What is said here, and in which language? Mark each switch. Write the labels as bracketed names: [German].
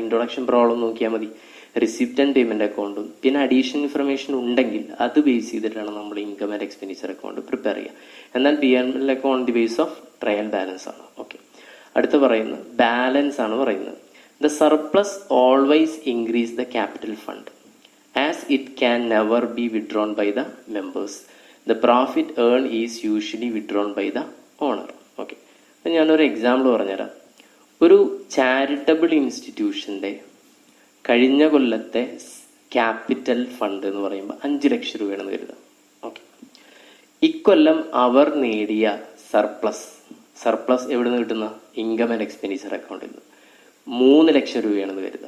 [Malayalam] Introduction problem നോക്കിയാൽ മതി. Receipt and payment അക്കൗണ്ടും പിന്നെ അഡീഷണൽ ഇൻഫർമേഷൻ ഉണ്ടെങ്കിൽ അത് ബേസ് ചെയ്തിട്ടാണ് നമ്മൾ income and expenditure account prepare ചെയ്യുക. എന്നാൽ P&L account the base of trial balance ആണ്. ഓക്കെ, അടുത്ത് പറയുന്നത് ബാലൻസ് ആണ് പറയുന്നത്. [English] The surplus always increase the capital fund as it can never be withdrawn by the members. The profit earned is usually withdrawn by the owner. [Malayalam] Okay, അപ്പം ഞാനൊരു example പറഞ്ഞുതരാം. ഒരു charitable ഇൻസ്റ്റിറ്റ്യൂഷൻ്റെ കഴിഞ്ഞ കൊല്ലത്തെ ക്യാപിറ്റൽ ഫണ്ട് എന്ന് പറയുമ്പോൾ 5 ലക്ഷം രൂപയാണെന്ന് കരുതാം. ഓക്കെ, ഇക്കൊല്ലം അവർ നേടിയ സർപ്ലസ് എവിടെ നിന്ന് കിട്ടുന്ന ഇൻകം ആൻഡ് എക്സ്പെൻഡിച്ചർ അക്കൗണ്ടിൽ നിന്ന് 3 ലക്ഷം രൂപയാണെന്ന് കരുതുക.